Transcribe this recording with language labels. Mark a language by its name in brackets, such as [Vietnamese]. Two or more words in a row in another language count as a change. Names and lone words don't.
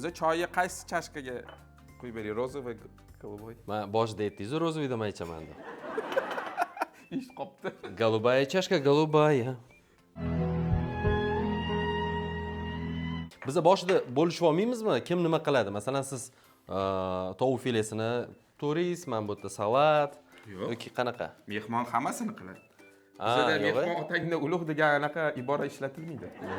[Uzbek] Choyga qaysi chashkaga qo'yib bering? [Russian] Rozovый, голубой. Men boshida aytdingiz, rozovый deb aytaman deb. [Uzbek] Ish qopti. [Russian] Голубая чашка, голубая. [Uzbek] Biz boshida bo'lishib olmaymizmi? Kim nima qiladi? Masalan, siz tovuq filesini turist, men bu yerda salat yoki qanaqa? Mehmon hammasini qiladi. Bizda mehmon otangda ulug' degan anaqa ibora ishlatilmaydi.